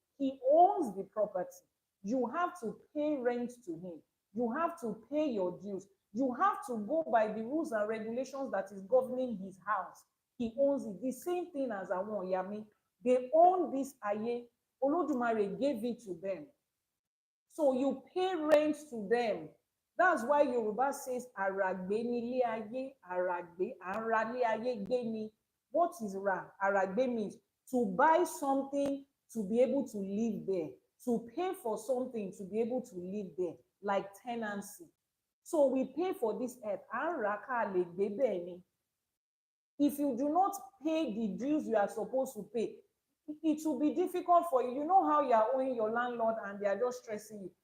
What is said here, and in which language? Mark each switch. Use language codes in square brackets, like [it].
[en] He owns the property. You have to pay rent to him. You have to pay your dues. You have to go by the rules and regulations that is governing his house. He owns it. The same thing as àwọn Yami. They own this ayé. Olódùmarè gave it to them. So you pay rent to them. That's why Yoruba says [yo] àràgbé nílé ayé, àràgbé, àràlé ayé gbé ni. [en] What is ra? Àràgbé means to buy something to be able to live there, to pay for something to be able to live there, like tenancy. So we pay for this earth. [yo] Àràká lè gbé bẹ́ẹ̀ ni. [en] If you do not pay the dues you are supposed to pay, it will be difficult for you. You know how you are owing your landlord and they are just stressing you.